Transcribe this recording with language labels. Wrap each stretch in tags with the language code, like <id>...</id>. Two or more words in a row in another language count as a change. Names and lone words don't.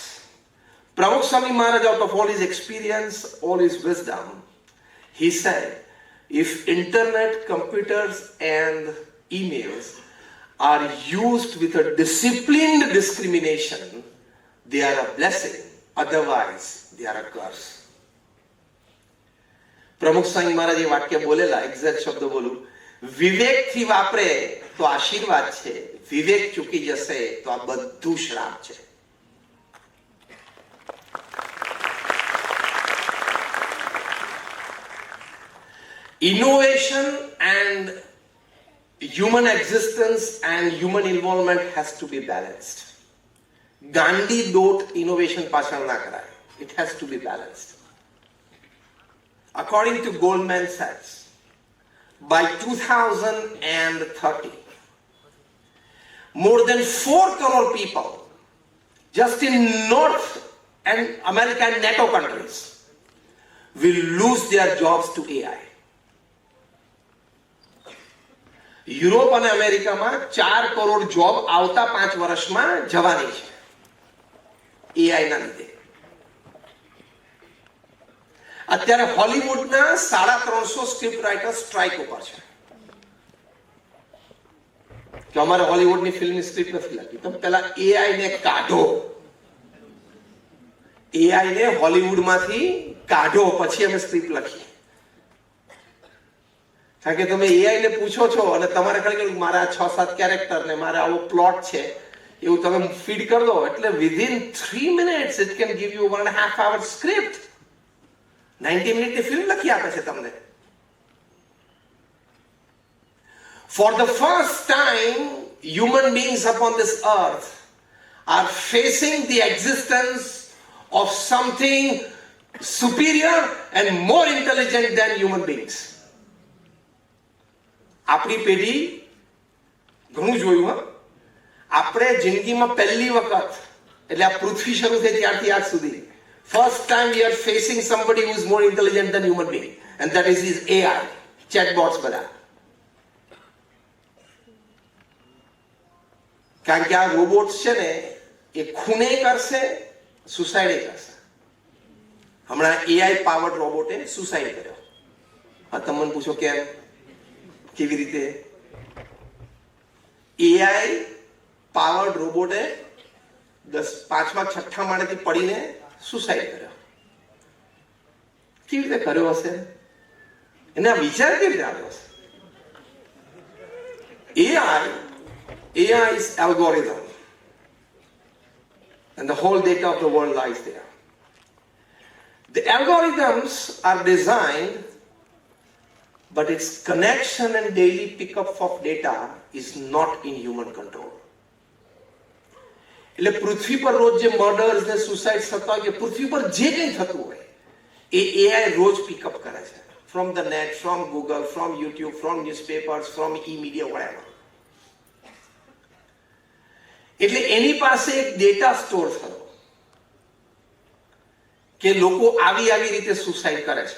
<en>Pramukh Swami Maharaj, out of all his experience, all his wisdom, he said, if internet, computers and emails are used with a disciplined discrimination, they are a blessing, otherwise they are a curse.</en> <hi>Pramukh Swami Maharaj ये वाक्य बोलेला, एग्जैक्ट शब्द बोलू,</hi> <gu>વિવેક થી વાપરે તો આશીર્વાદ છે, વિવેક ચૂકી જશે તો આ બધું શ્રાપ છે.</gu> <en>Innovation and human existence and human involvement has to be balanced.</en> <gu>Gandhi dot innovation પાછળ ના કરાય.</gu> <en>It has to be balanced. According to Goldman Sachs, by 2030, more than 4 crore people just in North and America and NATO countries will lose their jobs to AI.</en> <gu>યુરોપ અને અમેરિકામાં 4 કરોડ જોબ આવતા 5 વર્ષમાં જવાની છે AI ના લીધે. અત્યારે હોલિવૂડના 350</gu> <en>script writer</en> <gu>સ્ટ્રાઇક ઉપર છે કે અમારે હોલિવૂડની ફિલ્મની સ્ક્રિપ્ટ નથી લાગતી, તમે પહેલા AI ને કાઢો, AI ને હોલિવૂડમાંથી કાઢો, પછી અમે સ્ક્રિપ્ટ લખીએ. કારણ કે તમે AI ને પૂછો છો અને તમારે ખાલી મારા 6-7 કેરેક્ટર ને મારે આવો પ્લોટ છે એવું તમે ફીડ કરી દો એટલે</gu> <en>within 3 minutes it can give you 1.5 hour script.</en> <gu>90 મિનિટની ફિલ્મ લખી આપે છે તમને.</gu> <en>For the first time, human beings upon this earth are facing the existence of something superior and more intelligent than human beings.</en> <gu>આપણી પેઢી ઘણું જોયું હા. આપણે જિંદગીમાં પહેલી વખત એટલે આ પૃથ્વી શરૂ થઈ ત્યારથી આજ સુધી</gu> <en>first time we are facing somebody who is more intelligent than human being, and that is his AI chatbots</en> <gu>બધા. કારણ કે આ રોબોટ્સ છે ને એ ખૂને કરશે, સુસાઇડ કરશે. હમણાં</gu> <en>AI powered</en> <gu>રોબોટે સુસાઇડ કર્યો. આ તમને પૂછો કેમ, કેવી રીતે?</gu> <en>AI powered</en> <gu>રોબોટે 5મા 6ઠા માળેથી પડીને સુસાઇડ કર્યો. કેવી રીતે કર્યો હશે? એને આ વિચાર કેવી રીતે આવ્યો હશે?</gu> <en>AI is algorithm, and the whole data of the world lies there. The algorithms are designed, but its connection and daily pickup of data is not in human control.</en> <gu>એટલે પૃથ્વી પર રોજ જે મર્ડર્સ ને સુસાઇડ થતા હોય, કે પૃથ્વી પર જે કંઈ થતું હોય એ AI રોજ પિકઅપ કરે છે,</gu> <en>from the net, from Google, from YouTube, from newspapers, from e-media, whatever.</en> <gu>એટલે એની પાસે એક ડેટા સ્ટોર થયો કે લોકો આવી રીતે સુસાઇડ કરે છે.</gu>